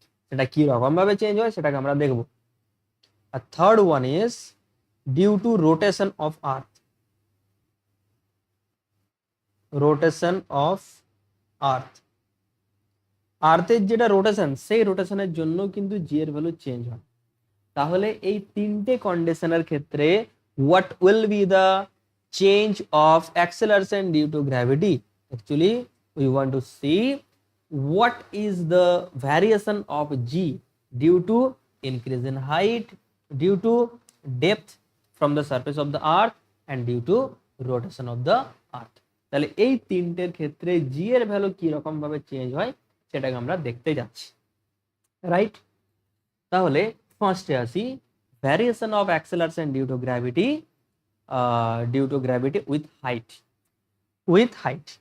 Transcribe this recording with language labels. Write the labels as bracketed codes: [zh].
[bn] সেটা কি রকম ভাবে চেঞ্জ হয় সেটাকে আমরা দেখব। [en] আর third one is due to rotation of earth, rotation of earth. [bn] আর্থের যেটা রোটেশন, সেই রোটেশনের জন্য কিন্তু জি এর ভ্যালু চেঞ্জ হয়। তাহলে এই তিনটে কন্ডিশনের ক্ষেত্রে [en] What will be the change of acceleration due to gravity, actually we want to see what is the variation of g due to increase in height, due to depth from the surface of the earth and due to rotation of the earth। [bn] তাহলে এই তিনটের ক্ষেত্রে জি এর value কি রকম ভাবে change হয় সেটাকে আমরা দেখতে যাচ্ছি, রাইট। তাহলে ফার্স্টে আসি, [en] Variation of acceleration due to gravity, due to gravity with height, with height.